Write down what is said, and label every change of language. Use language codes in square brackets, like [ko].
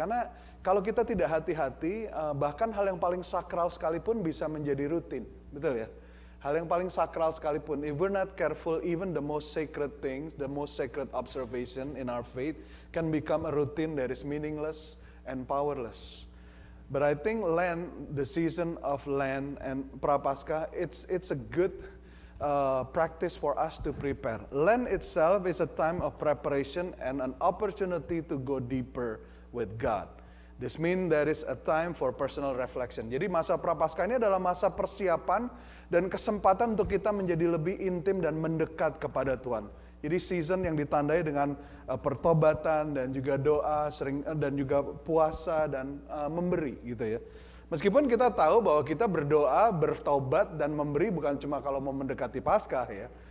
[id] Karena kalau kita tidak hati-hati, bahkan hal yang paling sakral sekalipun bisa menjadi rutin, betul ya? Hal yang paling sakral sekalipun, [en] if we're not careful, even the most sacred things, the most sacred observation in our faith can become a routine that is meaningless and powerless. But I think Lent, the season of Lent and Prapaskah, it's a good practice for us to prepare. Lent itself is a time of preparation and an opportunity to go deeper with God. This means there is a time for personal reflection. [id] Jadi masa Prapaskah ini adalah masa persiapan dan kesempatan untuk kita menjadi lebih intim dan mendekat kepada Tuhan. Jadi season yang ditandai dengan pertobatan dan juga doa, dan juga puasa dan memberi gitu ya. Meskipun kita tahu bahwa kita berdoa, bertobat dan memberi bukan cuma kalau mau mendekati Paskah ya.